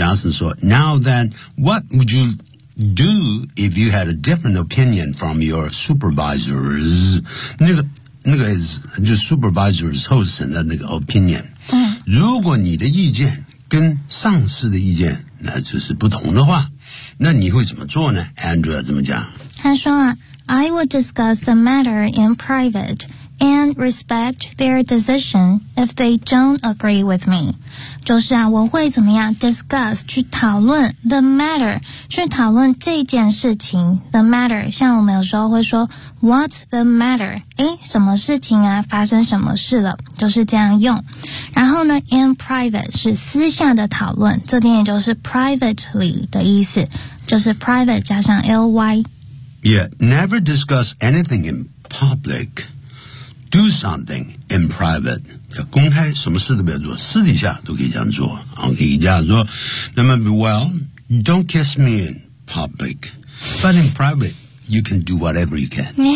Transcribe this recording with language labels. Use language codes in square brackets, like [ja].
[en] Johnson 说 ：“Now then, what would you do if you had a different opinion from your supervisors？ [zh] 那个是就 supervisors 后审的那个 opinion。嗯，如果你的意见跟上司的意见那就是不同的话，那你会怎么做呢 ？Andrea 怎么讲？” 他说 [en] I will discuss the matter in private and respect their decision if they don't agree with me. [zh] 就是啊我会怎么样 discuss 去讨论 the matter 去讨论这件事情 the matter 像我们有时候会说 [en] what's the matter [zh] 诶什么事情啊发生什么事了就是这样用然后呢 [en] in private [zh] 是私下的讨论这边也就是 privately 的意思就是 private 加上 ly [en] Yeah, never discuss anything in public. Do something in private. [zh] 要公开什么事都不要做，私底下都可以这样做。我可以这样做。那么 [en] ，Well, don't kiss me in public, but in private, you can do whatever you can.